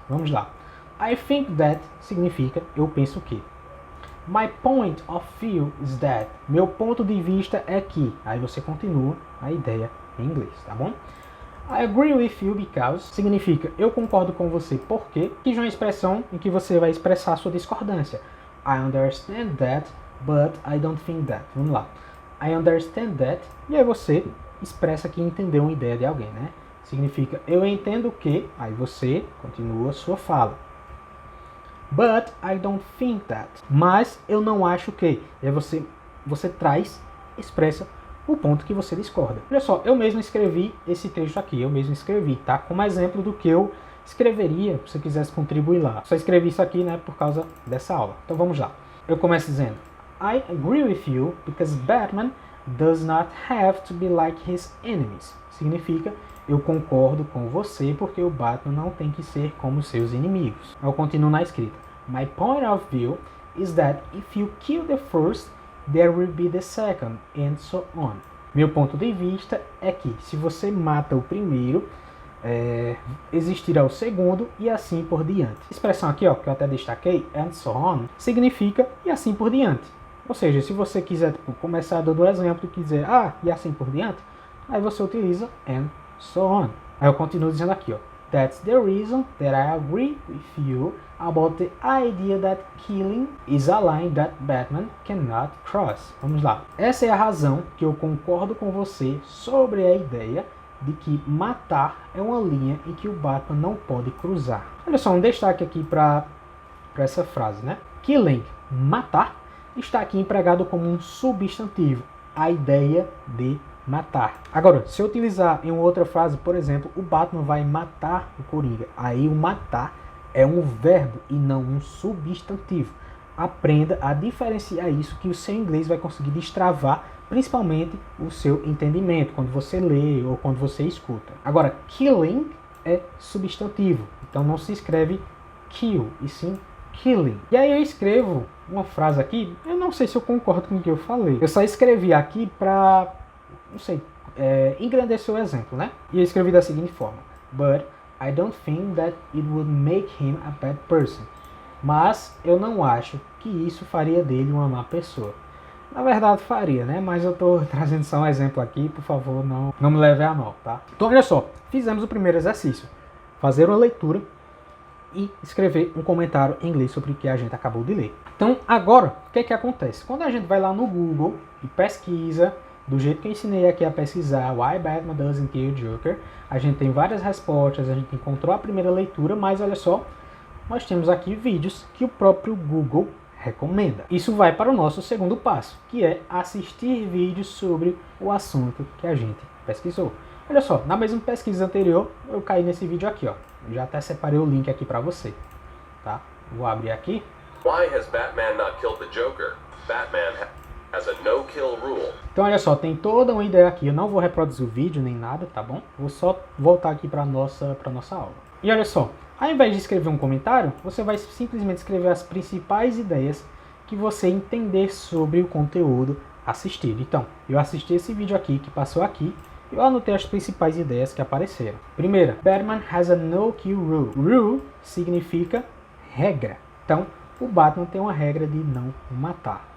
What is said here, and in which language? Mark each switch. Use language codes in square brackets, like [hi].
[pt] Vamos lá. [en] I think that [pt] significa eu penso que. [en] My point of view is that. [pt] Meu ponto de vista é que. Aí você continua a ideia em inglês, tá bom? [en] I agree with you because [pt] significa eu concordo com você porque, que já é uma expressão em que você vai expressar sua discordância. [en] I understand that, but I don't think that. [pt] Vamos lá. [en] I understand that, [pt] e aí você expressa que entendeu uma ideia de alguém, né? Significa eu entendo que, aí você continua a sua fala. [en] But I don't think that. [pt] Mas eu não acho que. E aí você expressa o ponto que você discorda. Olha só, eu mesmo escrevi esse texto aqui, tá? Como exemplo do que eu escreveria se você quisesse contribuir lá. Só escrevi isso aqui, né, por causa dessa aula. Então vamos lá. Eu começo dizendo, [en] I agree with you because Batman does not have to be like his enemies. [pt] Significa, eu concordo com você porque o Batman não tem que ser como seus inimigos. Eu continuo na escrita. [en] My point of view is that if you kill the first, there will be the second, and so on. [pt] Meu ponto de vista é que se você mata o primeiro, existirá o segundo e assim por diante. A expressão aqui, ó, que eu até destaquei, [en] and so on, [pt] significa e assim por diante. Ou seja, se você quiser começar dando exemplo e quiser, e assim por diante, aí você utiliza [en] and so on. [pt] Aí eu continuo dizendo aqui, ó, [en] that's the reason that I agree with you about the idea that killing is a line that Batman cannot cross. [pt] Vamos lá. Essa é a razão que eu concordo com você sobre a ideia de que matar é uma linha em que o Batman não pode cruzar. Olha só, um destaque aqui para essa frase, né? Killing, matar, está aqui empregado como um substantivo. A ideia de matar. Agora, se eu utilizar em outra frase, por exemplo, o Batman vai matar o Coringa. Aí o matar é um verbo e não um substantivo. Aprenda a diferenciar isso, que o seu inglês vai conseguir destravar principalmente o seu entendimento quando você lê ou quando você escuta. Agora, killing é substantivo, então não se escreve kill, e sim killing. E aí eu escrevo uma frase aqui, eu não sei se eu concordo com o que eu falei. Eu só escrevi aqui para, não sei, engrandecer o exemplo, né? E eu escrevi da seguinte forma: [en] But I don't think that it would make him a bad person. [pt] Mas eu não acho que isso faria dele uma má pessoa. Na verdade faria, né? Mas eu tô trazendo só um exemplo aqui, por favor, não me leve a mal, tá? Então olha só, fizemos o primeiro exercício. Fazer uma leitura e escrever um comentário em inglês sobre o que a gente acabou de ler. Então agora, o que é que acontece? Quando a gente vai lá no Google e pesquisa, do jeito que eu ensinei aqui a pesquisar, [en] Why Batman Doesn't Kill Joker, [pt] a gente tem várias respostas, a gente encontrou a primeira leitura, mas olha só, nós temos aqui vídeos que o próprio Google recomenda. Isso vai para o nosso segundo passo, que é assistir vídeos sobre o assunto que a gente pesquisou. Olha só, na mesma pesquisa anterior, eu caí nesse vídeo aqui, ó. Eu já até separei o link aqui para você, tá? Vou abrir aqui. [en] Why has Batman not killed the Joker? Batman has a no-kill rule. [pt] Então olha só, tem toda uma ideia aqui. Eu não vou reproduzir o vídeo nem nada, tá bom? Vou só voltar aqui para nossa aula. E olha só, ao invés de escrever um comentário, você vai simplesmente escrever as principais ideias que você entender sobre o conteúdo assistido. Então, eu assisti esse vídeo aqui que passou aqui e eu anotei as principais ideias que apareceram. [en] Primeira, Batman has a no-kill rule. [pt] Rule significa regra. Então, o Batman tem uma regra de não matar.